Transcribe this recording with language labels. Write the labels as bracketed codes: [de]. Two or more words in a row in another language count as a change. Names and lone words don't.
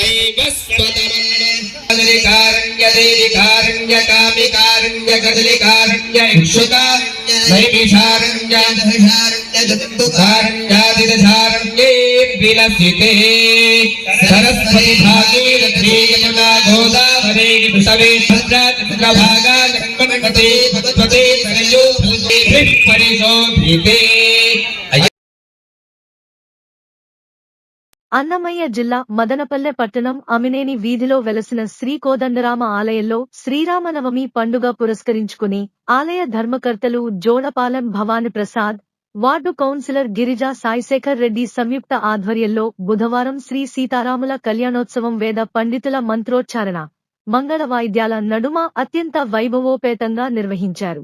[sa] वैवस्वतमन्वन्तरिकारण्य देविकारण्य कामिकारण्य कदलिकारण्य इक्षुका नैमिषारण्य दशहारण्य विलसिते सरस्वती भागीरथी यमुना गोदावरी वृषभे भद्रा चंद्रभागा जन्मन्वते भगवते सरयू परिशोभिते। [te] అన్నమయ్య జిల్లా మదనపల్లె పట్టణం అమినేని వీధిలో వెలసిన శ్రీ కోదండరామ ఆలయంలో శ్రీరామనవమి పండుగ పురస్కరించుకుని ఆలయ ధర్మకర్తలు జోడపాలెం భవాని ప్రసాద్, వార్డు కౌన్సిలర్ గిరిజా సాయిశేఖర్ రెడ్డి సంయుక్త ఆధ్వర్యంలో బుధవారం శ్రీ సీతారాముల కళ్యాణోత్సవం వేద పండితుల మంత్రోచ్చారణ, మంగళ వాయిద్యాల నడుమ అత్యంత వైభవోపేతంగా నిర్వహించారు.